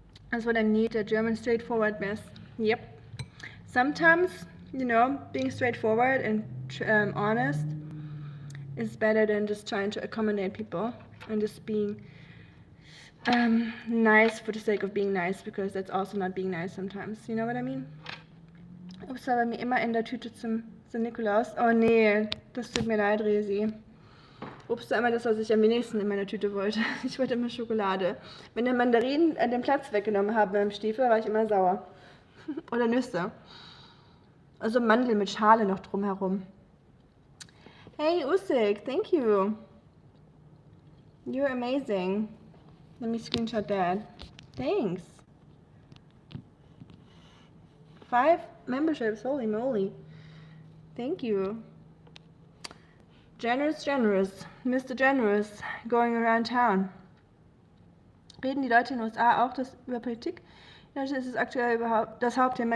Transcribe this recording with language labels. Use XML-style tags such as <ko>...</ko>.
<en>That's what I need, a German straightforwardness. Yep. Sometimes, you know, being straightforward and honest is better than just trying to accommodate people and just being nice for the sake of being nice, because that's also not being nice sometimes. You know what I mean?</en> <de>Ups, war bei mir immer in der Tüte zum Nikolaus. Oh nee, das tut mir leid, Resi. Obst war immer das, was ich am wenigsten in meiner Tüte wollte. Ich wollte immer Schokolade. Wenn der Mandarinen den Platz weggenommen haben beim Stiefel, war ich immer sauer. Oder Nüsse. Also Mandeln mit Schale noch drumherum.</de> <en>Hey Usik, thank you. You're amazing. Let me screenshot that. Thanks. 5 memberships, holy moly. Thank you. Generous, Mr. Generous, going around town.</en> <de>Reden die Leute in den USA auch über Politik? Ja, ist es aktuell überhaupt das Hauptthema?</de>